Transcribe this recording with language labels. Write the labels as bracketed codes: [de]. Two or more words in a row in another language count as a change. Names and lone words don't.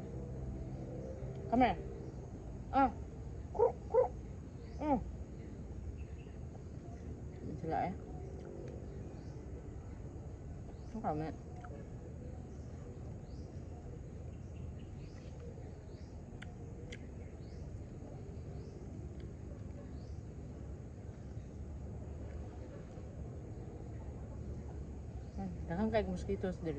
[en] Come here. [ceb] Ah. Sila eh. [vi] Không cần nữa. [ceb] Daghang kay mosquitoes dire.